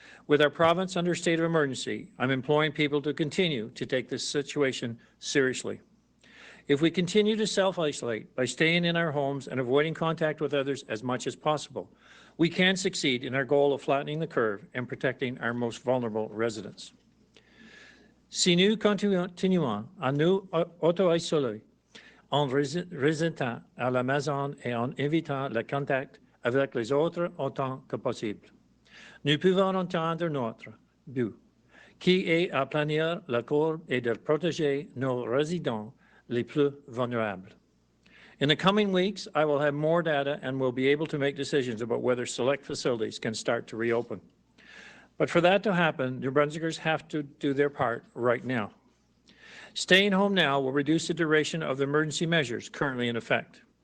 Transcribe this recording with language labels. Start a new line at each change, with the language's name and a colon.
English: With our province under state of emergency, I'm imploring people to continue to take this situation seriously. If we continue to self-isolate by staying in our homes and avoiding contact with others as much as possible, we can succeed in our goal of flattening the curve and protecting our most vulnerable residents.
French: Si nous continuons à nous auto-isoler en restant à la maison et en évitant le contact avec les autres autant que possible, nous pouvons atteindre notre but, qui est à planir la courbe et de protéger nos résidents les plus vulnérables.
English: In the coming weeks, I will have more data and will be able to make decisions about whether select facilities can start to reopen. But for that to happen, New Brunswickers have to do their part right now. Staying home now will reduce the duration of the emergency measures currently in effect.